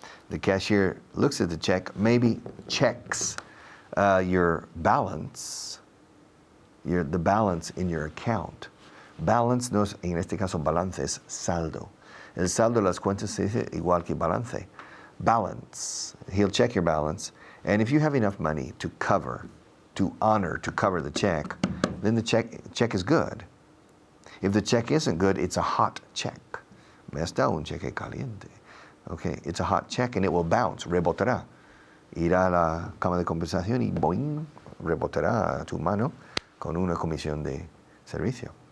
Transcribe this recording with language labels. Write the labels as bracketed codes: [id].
[en] The cashier looks at the check, maybe checks your balance, the balance in your account. [es] Balance no es, en este caso balance es saldo. El saldo de las cuentas se dice igual que balance. [en] Balance. He'll check your balance, and if you have enough money to cover the check, then the check is good. If the check isn't good, it's a hot check. [es] Me has dado un cheque caliente. [en] Okay, it's a hot check and it will bounce, rebotará. [es] Irá a la cama de compensación y boing, rebotará a tu mano con una comisión de servicio.